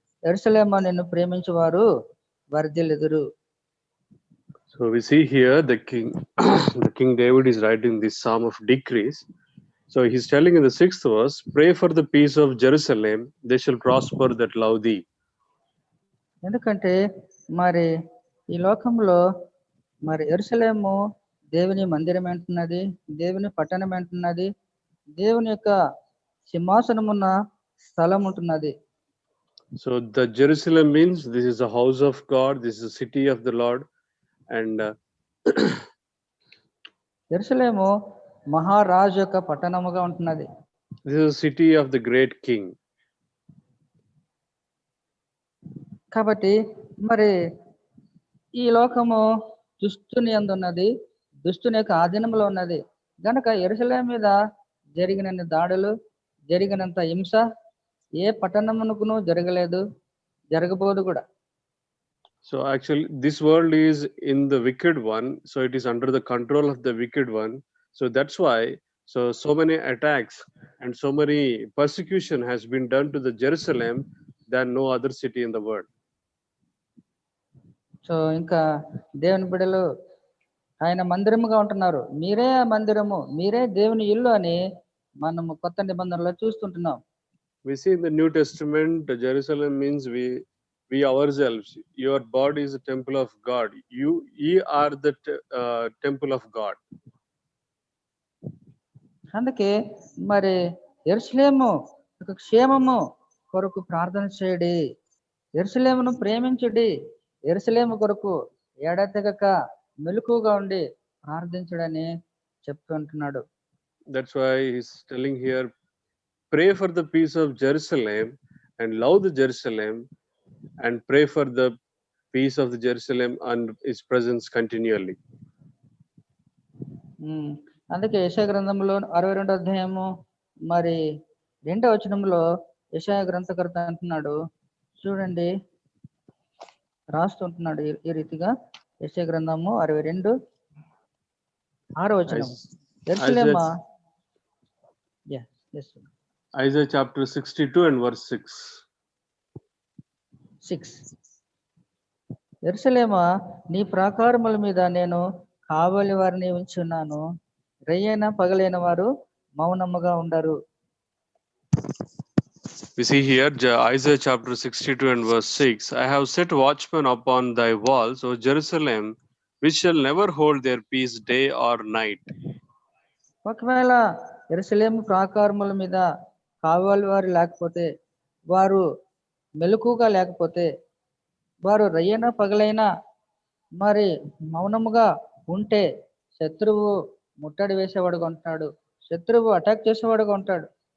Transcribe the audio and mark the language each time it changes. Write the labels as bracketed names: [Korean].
[Telugu] యెరూషలేము నిన్ను ప్రేమించువారు వర్ధిల్లుదురు. [English] So we see here the king David is writing this psalm of decrease. So he's telling in the 6th verse, pray for the peace of Jerusalem, they shall prosper that love thee. [Telugu] ఎందుకంటే మరి ఈ లోకంలో మరి యెరూషలేము దేవుని మందిరం అంటున్నది, దేవుని పట్టణం అంటున్నది, దేవుని యొక్క సింహాసనమున్న స్థలం ఉంటున్నది. [English] So the Jerusalem means this is the house of God, this is the city of the Lord, and [Telugu] యెరూషలేము మహారాజు యొక్క పట్టణముగా ఉంటున్నది. [English] this is the city of the great king. [Telugu] కాబట్టి మరి ఈ లోకము దుష్టుని యందు ఉన్నది, దుష్టుని యొక్క ఆధీనంలో ఉన్నది గనక యెరూషలేము మీద జరిగిన దాడులు, జరిగినంత హింస ఏ పట్టణమునకును జరగలేదు, జరగబోదు కూడా. [English] So actually this world is in the wicked one, so it is under the control of the wicked one. So that's why so many attacks and so many persecution has been done to the Jerusalem than no other city in the world. [Telugu] So ఇంకా దేవుని బిడ్డలు ఆయన మందిరముగా ఉంటున్నారు. మీరే ఆ మందిరము, మీరే దేవుని ఇల్లు అని మనము కొత్త నిబంధనలో చూస్తుంటున్నాం. [English] We see in the New Testament, Jerusalem means we ourselves, your body is a temple of God. Ye are the temple of God. [Telugu] అందుకే మరి యెరూషలేము యొక్క క్షేమము కొరకు ప్రార్థన చేయడి, యెరూషలేమును ప్రేమించుడి, యెరూషలేము కొరకు ఎడతెగక మెలకుగా ఉండి ప్రార్థించడని చెప్తుంటున్నాడు. [English] That's why he's telling here, pray for the peace of Jerusalem and love the Jerusalem and pray for the peace of the Jerusalem and his presence continually. [Telugu] అందుకే యెషయా గ్రంథంలో 62వ అధ్యాయము మరి 2వ వచనంలో యెషయా గ్రంథకర్త అంటున్నాడు, చూడండి రాస్తుంటున్నాడు ఈ రీతిగా. యెషయా గ్రంథము 62 6వ వచనం. యెరూషలేమా [English] Isaiah chapter 62 and verse 6. [Telugu] యెరూషలేమా నీ ప్రాకారముల మీద నేను కావలి వారిని ఉంచున్నాను, రెయ్యైన పగలైన వారు మౌనముగా ఉండరు. [English] We see here Isaiah chapter 62 and verse 6. I have set watchmen upon thy walls, O Jerusalem, which shall never hold their peace day or night. [Telugu] ఒకవేళ యెరూషలేము ప్రాకారముల మీద కావలి వారు లేకపోతే, వారు మెలకుగా లేకపోతే, వారు రయ్యన పగలైనా మరి మౌనముగా ఉంటే శత్రువు ముట్టడి వేసేవాడుగా ఉంటాడు, శత్రువు అటాక్ చేసేవాడుగా ఉంటాడు.